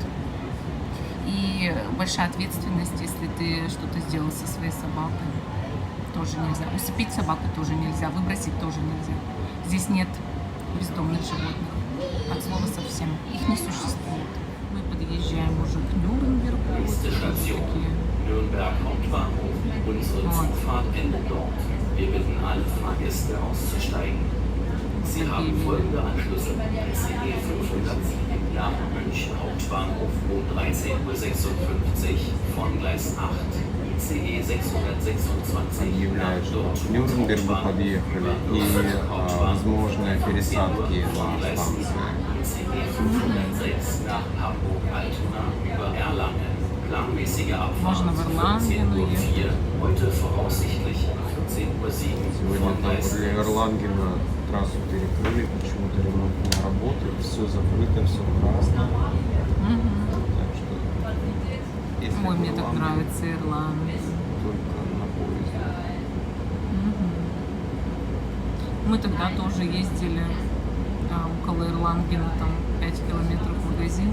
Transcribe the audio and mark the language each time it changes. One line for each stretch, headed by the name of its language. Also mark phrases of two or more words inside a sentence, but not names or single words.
Russian: И большая ответственность, если ты что-то сделал со своей собакой. Тоже нельзя. Усыпить собаку тоже нельзя, выбросить тоже нельзя. Здесь нет бездомных животных. От слова совсем. Их не существует. Мы подъезжаем уже к Нюрнбергу. Вот такие.
German: Nürnberg Hauptbahnhof. Unsere Zugfahrt endet dort. Wir bitten alle Fahrgäste auszusteigen. Sie haben folgende Anschlüsse. ICE 507 nach München Hauptbahnhof um 13:56 Uhr von Gleis 8. ICE 626
Russian: Объявляют, что к Нюрнбергу подъехали и возможные пересадки на станции.
German: ICE 506 nach Hamburg Altona über Erlangen. Planmäßige
Russian: Можно
German: Abfahrt
Russian: в Erlangen
German: 14:04
Russian: уехать.
German: heute voraussichtlich 14:07
Russian: Сегодня
German: von
Russian: там
German: Gleis
Russian: возле
German: 6.
Russian: Эрлангена трассу перекрыли, почему-то ремонтные работы, все закрыто, все красное. Так что, если Ой, мне так Эрланген, нравится Ирландия. только на поезде. Мы тогда тоже ездили около Ирлангена, там 5 километров магазин.